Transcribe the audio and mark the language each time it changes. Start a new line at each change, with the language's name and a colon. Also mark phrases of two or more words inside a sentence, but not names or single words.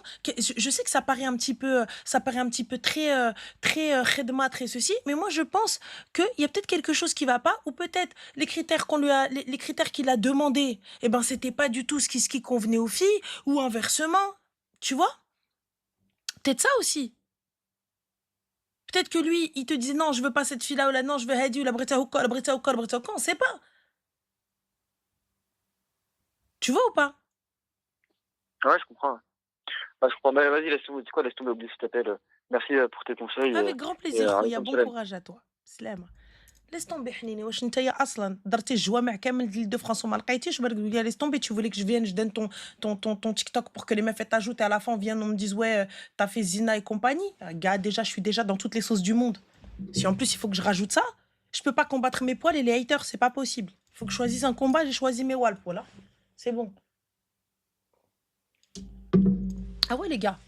French: Je sais que ça paraît un petit peu très khedma, très ceci, mais moi je pense qu'il y a peut-être quelque chose qui va pas, ou peut-être les critères les critères qu'il a demandé, eh ben c'était pas du tout ce qui convenait aux filles, ou inversement, tu vois? Peut-être ça aussi. Peut-être que lui, il te disait non, je veux pas cette fille-là, ou là, non, je veux Hadi, ou la Brita Houka, la Brita Houka, la Brita Houka, on sait pas. Tu vois ou pas? Ouais, je comprends. Bah, je comprends. Bah, vas-y, laisse tomber. Tu sais quoi, laisse tomber, oublie s'il t'appelle. Merci pour tes conseils. Avec grand plaisir, خويا. Alaykoum Bon salam. courage à toi. سلامة. Laisse tomber حنيني.
Arabic: واش نتايا اصلا درتي الجوامع كامل ديال دو فرانس وما لقيتيش بالك تقول لي
French: laisse tomber, tu voulais que je vienne, je donne ton TikTok pour que les meufs t'ajoutent et à la fin on vienne, on me dise ouais, t'as fait Zina et compagnie. Gars, déjà je suis déjà dans toutes les sauces du monde. Si en plus il faut que je rajoute ça, je peux pas combattre mes poils et les haters, c'est pas possible. Il faut que je choisisse un combat, j'ai choisi mes walp, voilà. C'est bon. Ah ouais les gars.